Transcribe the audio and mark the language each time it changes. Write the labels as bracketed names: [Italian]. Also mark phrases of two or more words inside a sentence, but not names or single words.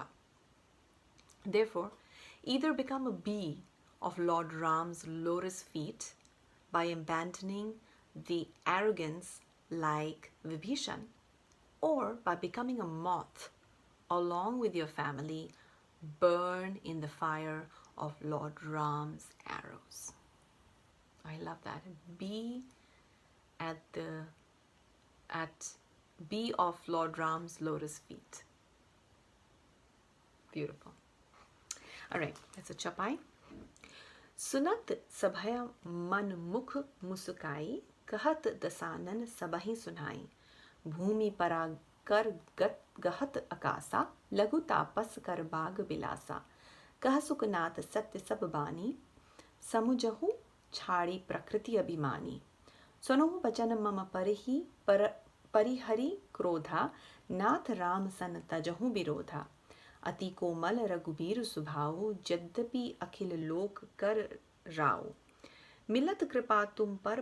[English] Therefore, either become a bee of Lord Ram's lotus feet by abandoning the arrogance like Vibhishan, or by becoming a moth along with your family, burn in the fire of Lord Ram's arrows." I love that. Be of Lord Ram's lotus feet. Beautiful. All right, that's a chapai. [Awadhi] सुनत सभय मन मुख मुसुकाई कहत दसानन सबहि सुनाई भूमि परा कर गहत अकासा लघु तापस कर बाग बिलासा कह सुकनात सत्य सब बानी समुझहु छाड़ी प्रकृति अभिमानी, सुनो बचन मम परिहरि क्रोधा, नाथ राम सन तजहु विरोधा, अति कोमल रघुबीर सुभाऊ, यद्यपि अखिल लोक कर राव, मिलत कृपा तुम पर